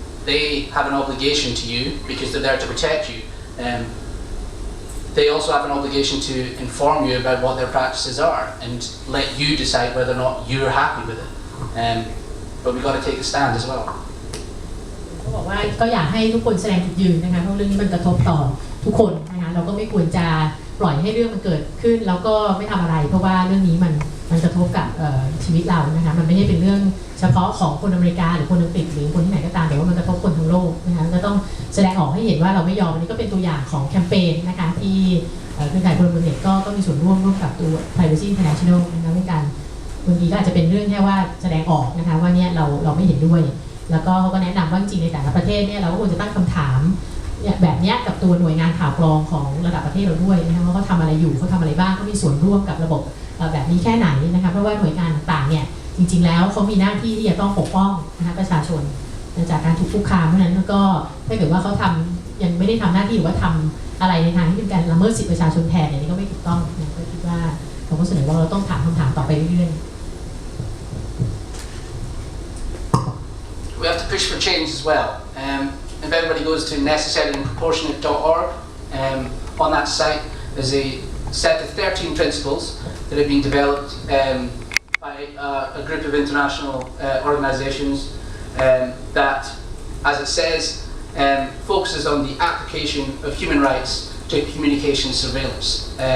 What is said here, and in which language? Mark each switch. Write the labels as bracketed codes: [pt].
[en] They have an obligation to you because they're there to protect you. They also have an obligation to inform you about what their practices are and let you decide whether or not you're happy with it. But we've got to take a stand as well. [th] เขาบอกว่าก็อยากให้ทุกคนแสดงจุดยืนนะคะเพราะเรื่องนี้มันกระทบต่อทุกคนนะคะเราก็ไม่ควรจะปล่อยให้เรื่องมันเกิดขึ้นแล้วก็ไม่ทำอะไรเพราะว่าเรื่องนี้มันกระทบกับชีวิตเรานะคะมันไม่ได้เป็นเรื่องเฉพาะของคนอเมริกาหรือคนอังกฤษหรือคนที่ไหนก็ตามแต่ว่ามันกระทบคนทั้งโลกนะคะก็ต้องแสดงออกให้เห็นว่าเราไม่ยอมอันนี้ก็เป็นตัวอย่างของแคมเปญนะคะที่ เครือข่ายพลเมืองเน็ตก็มีส่วนร่วมกับตัว Privacy International นะคะในการบางทีก็อาจจะเป็นเรื่องแค่ว่าแสดงออกนะคะว่าเนี่ยเราไม่เห็นด้วยแล้วก็เขาก็แนะนำว่าจริงในแต่ละประเทศเนี่ยเราก็ควรจะตั้งคำถาม แบบนี้กับตัวหน่วยงานข่าวกรองของระดับประเทศเราด้วยนะคะว่าเขาทำอะไรอยู่เขาทำอะไรบ้างเขามีส่วนร่วมกับระบบแบบนี้แค่ไหนนะคะเพราะว่าหน่วยงานต่างๆเนี่ยจริงๆแล้วเขามีหน้าที่ที่จะต้องปกป้องนะคะประชาชนจากการถูกคุกคามเพราะฉะนั้นก็ถ้าเกิดว่าเขายังไม่ได้ทำหน้าที่หรือว่าทำอะไรในทางที่เป็นการละเมิดสิทธิประชาชนแทนเนี่ยนี่ก็ไม่ถูกต้องนะก็คิดว่าเราก็เสนอว่าเราต้องถามคำถามต่อไปเรื่อยๆ [en] We have to push for change as well. If everybody goes to necessaryandproportionate.org, on that site there's a set of 13 principles that have been developed by a group of international organisations that, as it says, focuses on the application of human rights to communication surveillance.